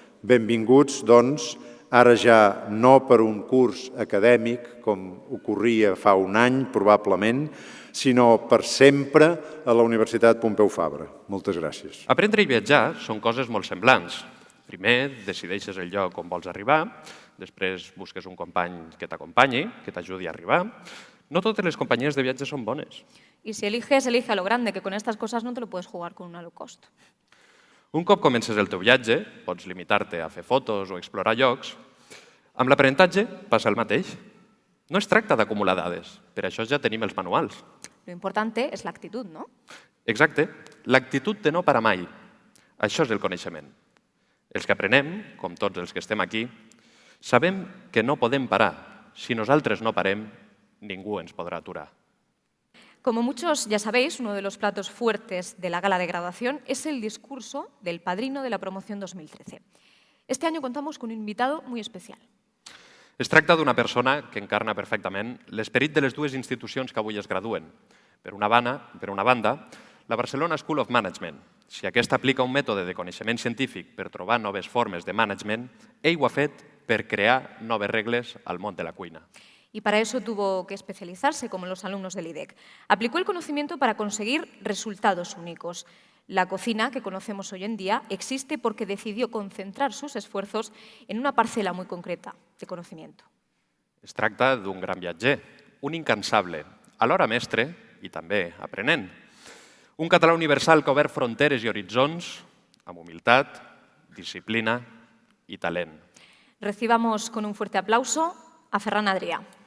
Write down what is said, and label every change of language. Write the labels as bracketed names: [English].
[Catalan] Benvinguts, doncs, ara ja no per un curs acadèmic, com ocorria fa un any, probablement, sinó per sempre a la Universitat Pompeu Fabra. Moltes gràcies. Aprendre i viatjar són coses molt semblants. Primer, decideixes el lloc on vols arribar, després busques un company que t'acompanyi, que t'ajudi a arribar. No totes les companyies de viatge són bones. [Spanish] Y si eliges, elige a lo grande, que con estas cosas no te lo puedes jugar con una low cost. [Catalan] Un cop comences el teu viatge, pots limitar-te a fer fotos o explorar llocs. Amb l'aprenentatge passa el mateix. No es tracta d'acumular dades, per això ja tenim els manuals. [Spanish] Lo importante es la actitud, ¿no? [Catalan] Exacte, l'actitud de no parar mai. Això és el coneixement. Els que aprenem, com tots els que estem aquí, sabem que no podem parar. Si nosaltres no parem, ningú ens podrà aturar. [Spanish] Como muchos ya sabéis, uno de los platos fuertes de la gala de graduación es el discurso del padrino de la promoción 2013. Este año contamos con un invitado muy especial. [Catalan] Es tracta d'una persona que encarna perfectament l'esperit de les dues institucions que avui es graduen. Per una banda, la Barcelona School of Management. Si aquesta aplica un mètode de coneixement científic per trobar noves formes de management, ell ho ha fet per crear noves regles al món de la cuina. [Spanish] y para eso tuvo que especializarse, como los alumnos del IDEC. Aplicó el conocimiento para conseguir resultados únicos. La cocina que conocemos hoy en día existe porque decidió concentrar sus esfuerzos en una parcel·la muy concreta de conocimiento. [Catalan] Es tracta d'un gran viatger, un incansable, alhora mestre i també aprenent. Un català universal que ha obert fronteres i horitzons amb humilitat, disciplina i talent. [Spanish] Recibamos con un fuerte aplauso a Ferran Adrià.